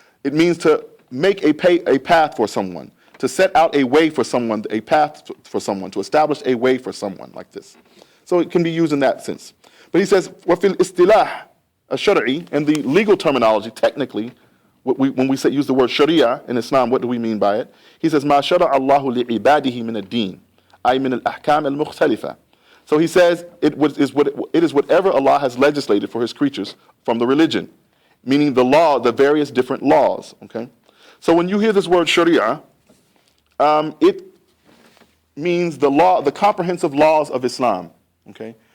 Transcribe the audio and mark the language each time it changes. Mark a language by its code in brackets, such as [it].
[en] It means to make a path for someone, to set out a way for someone, a path for someone, to establish a way for someone, like this. So it can be used in that sense. But he says, [ar] وَفِي الْإِسْتِلَاحِ الشَّرْعِي, [en] and the legal terminology, technically, when we use the word Sharia in Islam, what do we mean by it? He says, [ar] مَا شَرَعَ اللَّهُ لِعِبَادِهِ مِنَ الدِّينِ أي من الأحكام المختلفة. [en] So he says, it is whatever Allah has legislated for his creatures from the religion, meaning the law, the various different laws, okay? So when you hear this word Sharia, it means the law, the comprehensive laws of Islam, okay?